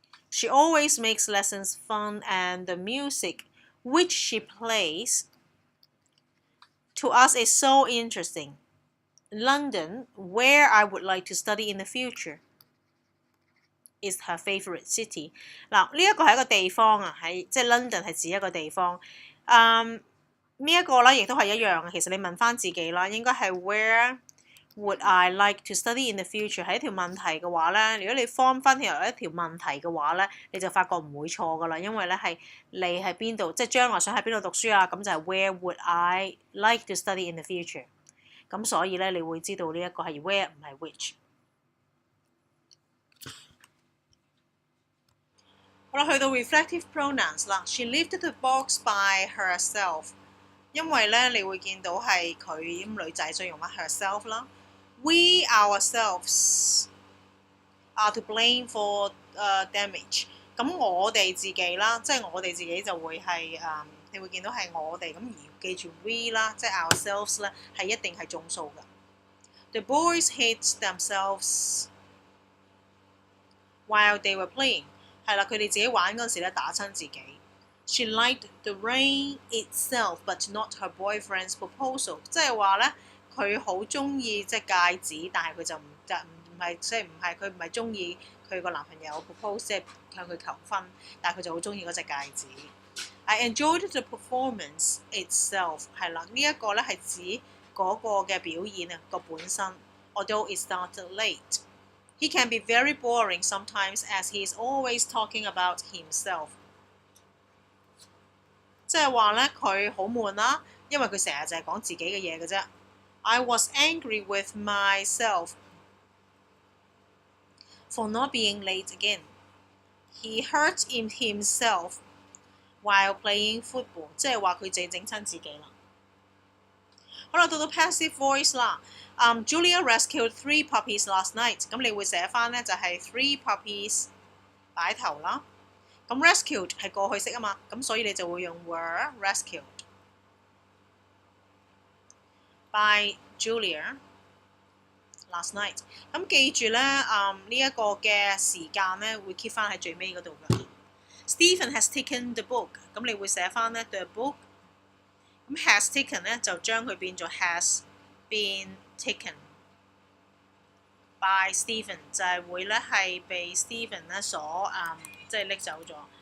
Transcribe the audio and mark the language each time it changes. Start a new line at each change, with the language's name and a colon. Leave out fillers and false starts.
English: She always makes lessons fun, and the music which she plays to us is so interesting. London, where I would like to study in the future, is her favorite city。
Cantonese: 嗱，呢一個係一個地方啊，即係 London 係指一個地方。呢一個咧亦都係一樣。其實你問翻自己啦，應該係 Where would I like to study in the future？係一條問題嘅話咧，如果你 form 翻入一條問題嘅話咧，你就發覺唔會錯噶啦，因為咧係你喺邊度，即係將來想喺邊度讀書啊，咁就係 Where would I like to study in the future？咁所以咧，你會知道呢一個係 where 唔係 which。好啦，去到 reflective pronouns 啦。 She lifted the box by herself，因為咧你會見到係佢咁女仔，所以用乜 herself 啦。
English: We ourselves are to blame for damage。
Cantonese: 咁我哋自己啦，即係我哋自己就會係你會見到係我哋咁，而記住 we 啦，即係 ourselves 咧係一定係眾數㗎。
English: The boys hit themselves while they were playing。
Cantonese: 係啦，佢哋自己玩嗰陣時咧打親自己。
English: She liked the rain itself, but not her boyfriend's proposal。
Cantonese: 即係話咧，佢好中意即係戒指，但係佢就唔係即係佢唔係中意佢個男朋友 propose， 即係向佢求婚，但係佢就好中意嗰隻戒指。
English: I enjoyed the performance itself。
Cantonese: 係啦，呢一個咧係指嗰個嘅表演啊個本身。
English: Although it started late。He can be very boring sometimes as he is always talking about himself。
Cantonese: 即係話咧，佢好悶啦，因為佢成日就係講自己嘅嘢嘅啫。
English: I was angry with myself for not being late again. He hurt himself while playing football。
Cantonese: 即係話佢自己整親自己啦。好啦，到 passive voice 啦。
English: Julia rescued 3 puppies last night。
Cantonese: 咁你會寫翻咧就係 3 puppies 擺頭啦。咁 rescued 係過去式啊嘛，咁所以你就會用 were rescued by Julia
English: last night。
Cantonese: 咁記住咧，呢一個嘅時間咧會 keep 翻喺最尾嗰度嘅。
English: Stephen has taken the book，咁你會寫翻咧 the book。
Cantonese: 咁 has taken 咧就將佢變做 has been taken by Stephen，就係會咧係被 Stephen 咧所即係拎走咗。